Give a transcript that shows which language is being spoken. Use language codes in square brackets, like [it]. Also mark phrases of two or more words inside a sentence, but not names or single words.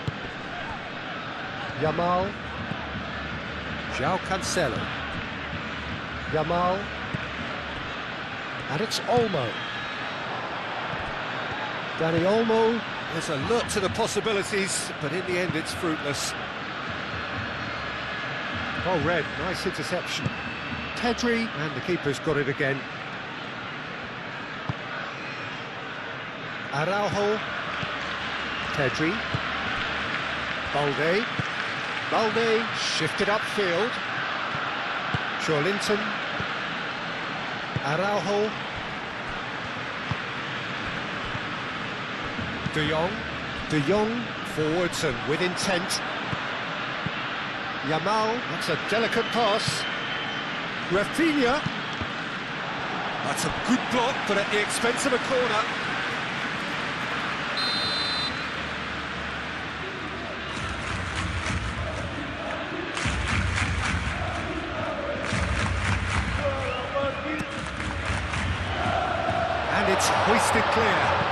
[en] Yamal. João Cancelo. Yamal. And it's Olmo. Dani Olmo is alert to the possibilities, but in the end it's fruitless. Oh, red, nice interception. Pedri, and the keeper's got it again. Araujo. Pedri. Balde shifted upfield. Joelinton. Araujo. De Jong forwards and with intent. Yamal, that's a delicate pass. Rafinha. That's a good block, but at the expense of a corner. And it's hoisted clear.